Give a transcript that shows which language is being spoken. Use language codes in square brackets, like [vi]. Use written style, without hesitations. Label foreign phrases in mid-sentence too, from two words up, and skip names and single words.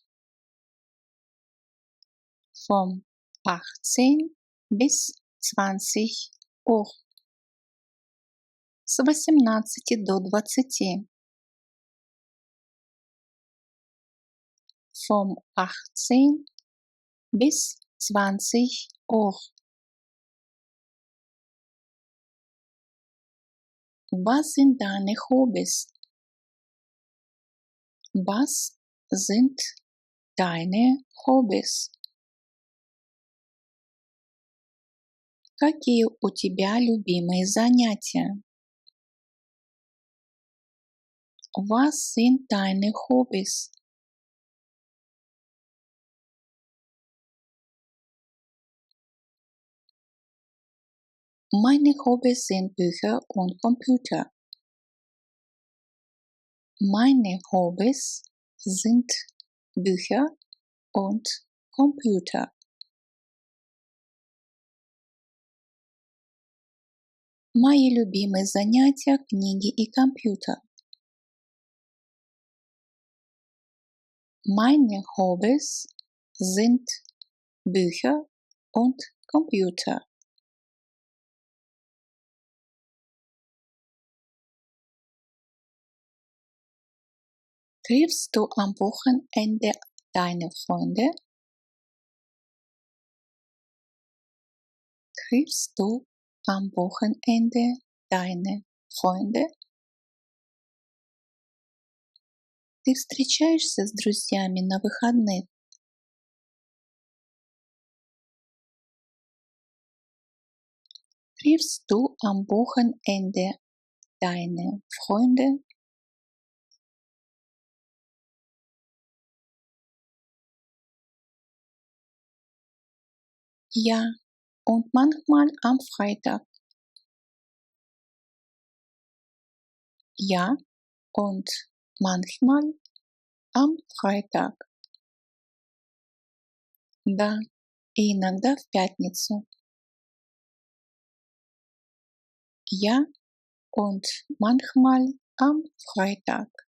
[de] Von 18 bis 20 Uhr. [ru] С 18 до 20. [de] Vom 18 bis 20 Uhr. Was sind deine Hobbys? Was sind deine Hobbys? [ru] Какие у тебя любимые занятия? [de] Was sind deine Hobbys? Meine Hobbys sind Bücher und Computer. Meine Hobbys sind Bücher und Computer. [ru] Мои любимые занятия — книги и компьютер. [de] Meine Hobbys sind Bücher und Computer. Triffst du am Wochenende deine Freunde? Triffst du am Wochenende deine Freunde? [ru] Ты встречаешься с друзьями на выходных? [de] Triffst du am Wochenende deine Freunde? Ja, und manchmal am Freitag. Ja, und manchmal am Freitag. [ru] Да, и иногда в пятницу. [de] Ja, und manchmal am Freitag.